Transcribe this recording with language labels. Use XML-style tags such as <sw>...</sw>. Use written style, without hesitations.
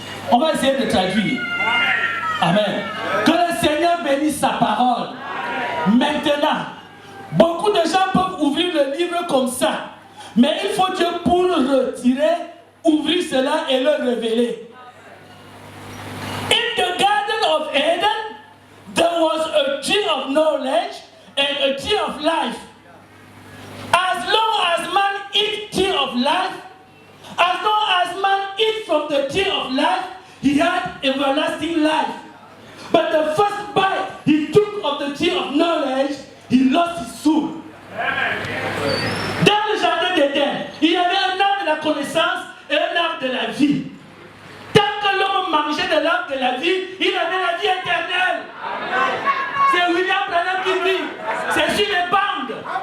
<fr>On va essayer de traduire. Amen. Que le Seigneur bénisse sa parole. Maintenant, beaucoup de gens peuvent ouvrir le livre comme ça, mais il faut Dieu pour le retirer, ouvrir cela et le révéler.</fr> <en>In the Garden of Eden, there was a tree of knowledge and a tree of life. As long as man eats tree of life, as long as man eats from the tree of life, he had everlasting life. But the first bite he took of the tree of knowledge, he lost his soul.</en> <fr>Dans le jardin d'Éden, il y avait un arbre de la connaissance et un arbre de la vie. Tant que l'homme mangeait de l'arbre de la vie, il avait la vie éternelle. C'est William Branham qui dit, c'est sur les bandes.</fr>